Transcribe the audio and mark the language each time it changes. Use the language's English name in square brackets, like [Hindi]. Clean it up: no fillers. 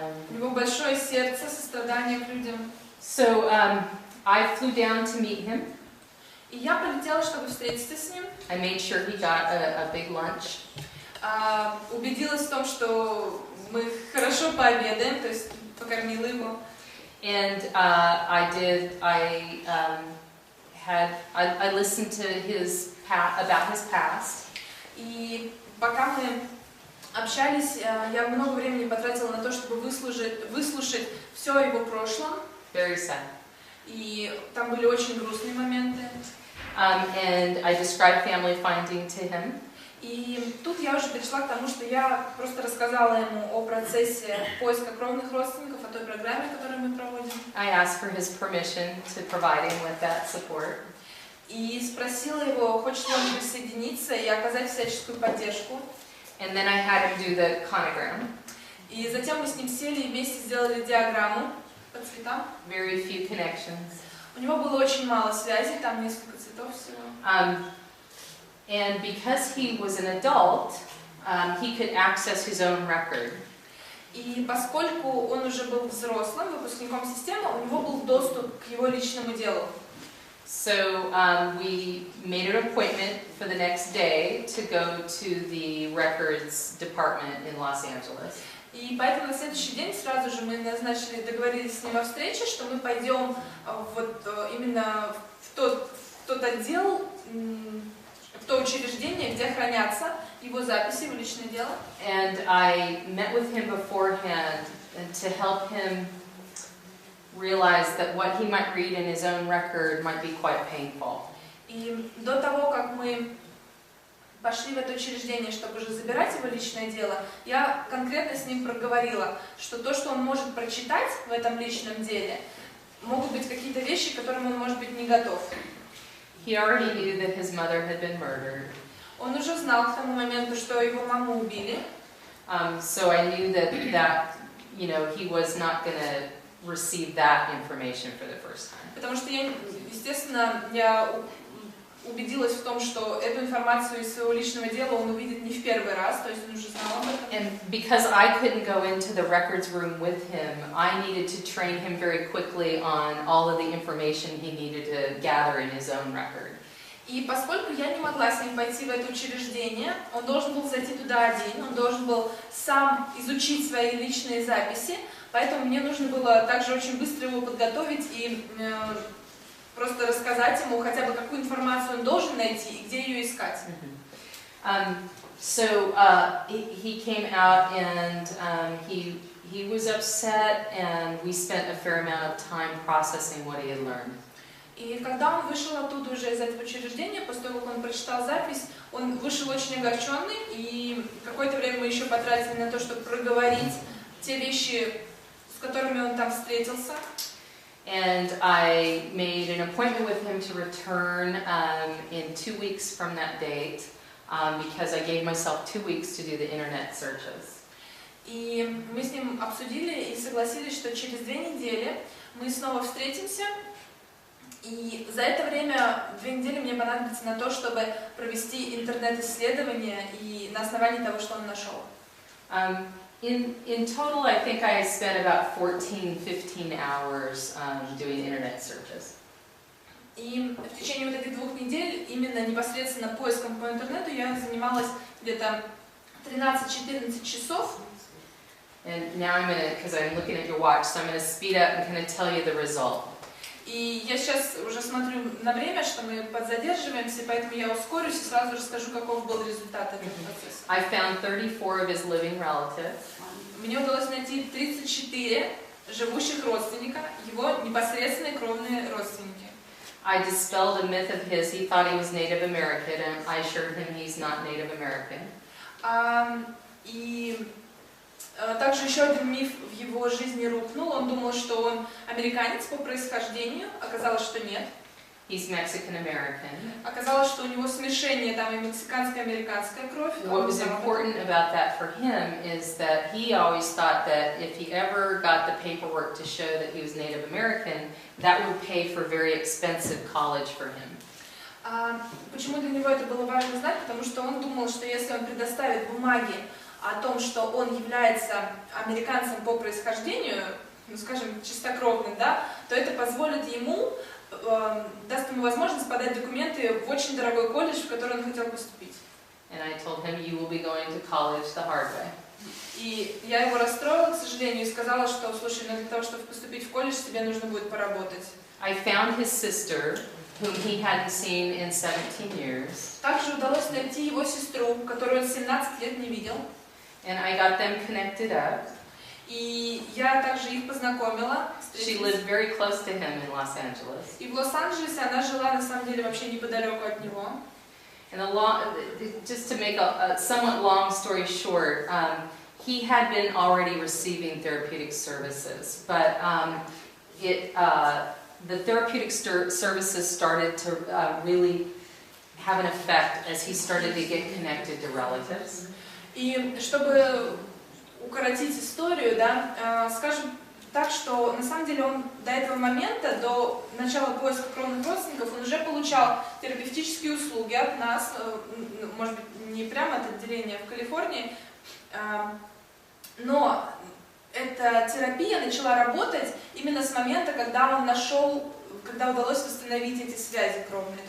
[Russian] У него большое сердце, сострадание к людям. [English] So I flew down to meet him. [Russian] И я полетела, чтобы встретиться с ним. [English] I made sure he got a big lunch. [Russian] Убедилась в том, что мы хорошо пообедаем, то есть покормила его. [English] And I listened to about his past. [Russian] И пока мы общались, я много времени потратила на то, чтобы выслушать все о его прошлом. [English] Very sad. [Russian] И там были очень грустные моменты. [English] And I described family finding to him. [Russian] И тут я уже перешла к тому, что я просто рассказала ему о процессе поиска кровных родственников, о той программе, которую мы проводим. [English] I asked for his permission to provide him with that support. [Russian] И спросила его, хочет ли он присоединиться и оказать всяческую поддержку. [English] And then I had him do the conogram. [Russian] И затем мы с ним сели и вместе сделали диаграмму по цветам. [English] Very few connections. [Russian] У него было очень мало связей, там несколько цветов всего. [English] And because he was an adult, he could access his own record. [Russian] И поскольку он уже был взрослым, выпускником системы, у него был доступ к его личному делу. [English] So we made an appointment for the next day to go to the records department in Los Angeles. [Russian] И поэтому на следующий день сразу же мы договорились с ним о встрече, что мы пойдем вот именно в тот отдел, в то учреждение, где хранятся его записи в личное дело. [English] And I met with him beforehand to help him realize that what he might read in his own record might be quite painful. [Russian] И до того, как мы пошли в это учреждение, чтобы уже забирать его личное дело, я конкретно с ним проговорила, что то, что он может прочитать в этом личном деле, могут быть какие-то вещи, к которым он может быть не готов. [English] He already knew that his mother had been murdered. [Russian] Он уже знал к тому моменту, что его маму убили. [English] So I knew that you know, he was not going to receive that information for the first time. [Russian] Потому что естественно, я убедилась в том, что эту информацию из своего личного дела он увидит не в первый раз, то есть он уже знал об этом. [English] And because I couldn't go into the records room with him, I needed to train him very quickly on all of the information he needed to gather in his own record. [Russian] И поскольку я не могла с ним пойти в это учреждение, он должен был зайти туда один, он должен был сам изучить свои личные записи, поэтому мне нужно было также очень быстро его подготовить и просто рассказать ему хотя бы, какую информацию он должен найти и где ее искать. [English] So he came out and he was upset, and we spent a fair amount of time processing what he had learned. [Russian] И когда он вышел оттуда уже из этого учреждения, после того, как он прочитал запись, он вышел очень огорченный, и какое-то время мы еще потратили на то, чтобы проговорить те вещи, с которыми он там встретился. [English] And I made an appointment with him to return in 2 weeks from that date, because I gave myself 2 weeks to do the internet searches. [Russian] И мы с ним обсудили и согласились, что через 2 недели мы снова встретимся. И за это время 2 недели мне понадобится на то, чтобы провести интернет-исследование и на основании того, что он нашел. [English] In total, I think I spent about 14-15 hours doing internet searches. [Russian] И в течение вот этих 2 недель, именно непосредственно поиском по интернету, я занималась где-то 13-14 часов. [English] And now I'm gonna, because I'm looking at your watch, so I'm gonna speed up and kind of tell you the result. [Russian] И я сейчас уже смотрю на время, что мы подзадерживаемся, поэтому я ускорюсь и сразу расскажу, каков был результат этого процесса. [English] I found 34 of his living relatives. [Russian] Мне удалось найти 34 живущих родственника, его непосредственные кровные родственники. [English] I dispelled a myth of his. He thought he was Native American, and I assured him he's not Native American. [Russian] И также еще один миф в его жизни рухнул. Он думал, что он американец по происхождению. Оказалось, что нет. [English] He's Mexican American. [Russian] Оказалось, что у него смешение там и мексиканская, и американская кровь. [English] What was important about that for him is that he always thought that if he ever got the paperwork to show that he was Native American, that would pay for very expensive college for him. [Russian] Почему для него это было важно знать? Потому что он думал, что если он предоставит бумаги о том, что он является американцем по происхождению, ну, скажем, чистокровным, да, то это позволит ему, даст ему возможность подать документы в очень дорогой колледж, в который он хотел поступить. [English] And I told him, you will be going to college the hard way. [Russian] И я его расстроила, к сожалению, и сказала, что, слушай, ну для того, чтобы поступить в колледж, тебе нужно будет поработать. [English] I found his sister, whom he hadn't seen in 17 years. [Russian] Также удалось найти его сестру, которую он 17 лет не видел. [English] And I got them connected up. [Russian] И я также их познакомила. [English] She lived very close to him in Los Angeles. [Russian] И в Лос-Анджелесе она жила на самом деле вообще неподалеку от него. [English] And just to make a somewhat long story short, he had been already receiving therapeutic services, but the therapeutic services started to really have an effect as he started to get connected to relatives. [Russian] И чтобы укоротить историю, да, скажем так, что на самом деле он до этого момента, до начала поиска кровных родственников, он уже получал терапевтические услуги от нас, может быть, не прямо от отделения в Калифорнии, но эта терапия начала работать именно с момента, когда он нашел, когда удалось восстановить эти связи кровные.